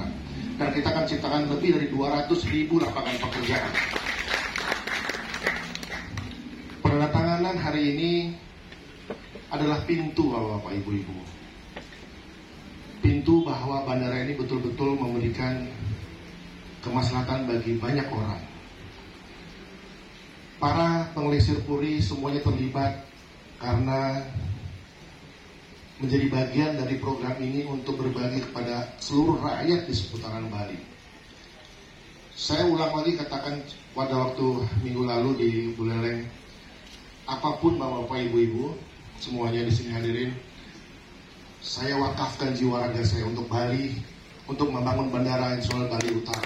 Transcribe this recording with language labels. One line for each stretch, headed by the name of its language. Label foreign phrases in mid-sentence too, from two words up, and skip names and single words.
Indonesian: Dan kita akan ciptakan lebih dari 200.000 lapangan pekerjaan. Penandatanganan hari ini adalah pintu Bapak Ibu-Ibu. Pintu bahwa bandara ini betul-betul memberikan kemaslahatan bagi banyak orang. Para penglingsir Puri semuanya terlibat karena menjadi bagian dari program ini untuk berbagi kepada seluruh rakyat di seputaran Bali. Saya ulang lagi katakan pada waktu minggu lalu di Buleleng, apapun Bapak Ibu-Ibu semuanya di sini hadirin, saya wakafkan jiwa raga saya untuk Bali, untuk membangun Bandara Internasional Bali Utara.